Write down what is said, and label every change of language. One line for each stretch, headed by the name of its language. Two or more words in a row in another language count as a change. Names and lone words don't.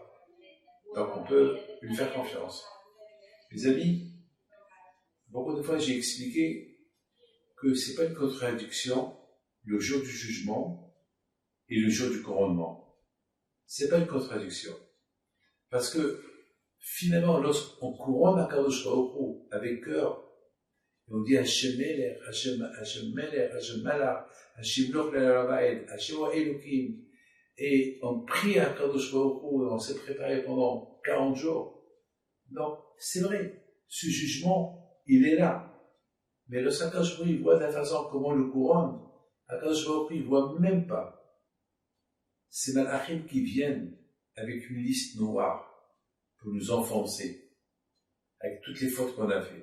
French: Donc, on peut lui faire confiance. Mes amis, beaucoup de fois, j'ai expliqué que c'est pas une contradiction, le jour du jugement et le jour du couronnement. C'est pas une contradiction. Parce que, finalement, lorsqu'on couronne
Hebrew: הקדוש ברוך הוא
French: avec cœur, et on dit
Hebrew: השם מלך השם מלך השם מלך השם ימלוך לעולם ועד השם אלוקים,
French: et on prie à
Hebrew: הקדוש ברוך הוא,
French: et on s'est préparé pendant 40 jours. Donc, c'est vrai, ce jugement, il est là. Mais lorsqu'
Hebrew: הקדוש ברוך הוא
French: voit de la façon comment on le couronne,
Hebrew: הקדוש ברוך הוא,
French: il ne voit même pas ces malachim qui viennent avec une liste noire pour nous enfoncer, avec toutes les fautes qu'on a fait.